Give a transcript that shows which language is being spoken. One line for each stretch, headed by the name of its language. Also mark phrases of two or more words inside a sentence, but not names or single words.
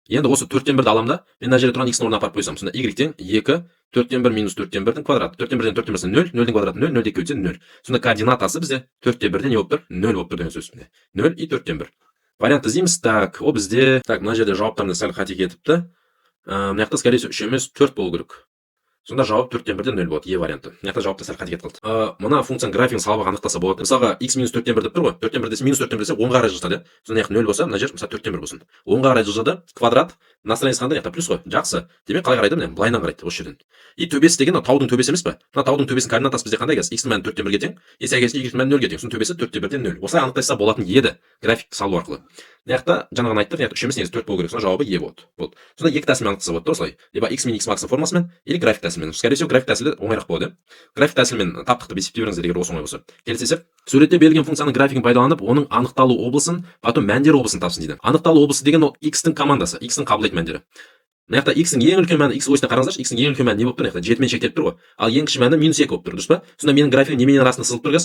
Kazakh: Енді осы 4-тен 1-ді аламын да, мен мына жерде тұрған x-ның орнына апарып қойсам. Сонда y тең 2 4-тен 1 минус 4-тен 1-дің квадраты. 4-тен 1-ден 4-тен 1-сын 0, 0-дің квадраты 0, 0-ді 2 өтсе 0. Сонда координатасы бізде 4-тен 1-де не болып тұр? 0 болып тұр деген сөз. 0 и 4-тен 1. Вариант іздейміз. Так, ол бізде, так, мына жерде жауаптарында сәл қате кетіпті. Мына жақта
Russian: скорее всего
Kazakh: 3 емес 4 болу керек. Сонда жауап 4-тен 1-ден 0 болады, е варианты. Мына жақта жауапта сәл қате кетіп қалды. Мына функцияның графигін салып анықтаса болады. Мысалға x минус 4-тен 1 деп тұр ғой. 4-тен 1 десе минус 4-тен 1 десе 10-ға қарай жылжытады. Сонда яғни 0 болса, мына жер мысалы 4-тен 1 болсын. 10-ға қарай жылжыды, квадрат настроениесі қандай? Яқта плюс қой. Жақсы. Демек қалай қарайды? Міне былайынан қарайды осы жерден. И төбесі деген таудың төбесі емес пе? Мына таудың төбесінің координатасы бізде қандай қазір? X-ның мәні 4-тен 1-ге тең, и сәйкесінше y-ның мәні 0-ге тең. Соның төбесі 4-тен 1-ден 0. Осылай анықтаса болатын еді график салу арқылы. Мына жақта жаңағыны айттық, мына жақта 3 емес негізі 4 болу керек. Сонда жауабы е болады. Болды. Сонда екі тәсілмен анықтаса болады, осылай. Либо x мен x max формасымен, или график тәсілімен тәсілмен.
Russian: Скорее всего,
Kazakh: график тәсілі оңайырақ болады. График тәсілмен таптықты есептей беріңіздер, егер осы оңай болса. Келесі есеп. Суретте берілген функцияның графигін пайдаланып, оның анықталу облысын, потом мәндер облысын тапсын дейді. Анықталу облысы деген ол x-тің командасы, x-тің қабылдайтын мәндері. Мына жақта x-тің ең үлкен мәні, x осына қараңыздаршы, x-тің ең үлкен мәні не болып тұр? Мына жақта 7 мен шектеліп тұр ғой. Ал ең кіші мәні -2 болып тұр, дұрыс па? Сонда менің графигім неменің арасында сызылып тұр газ?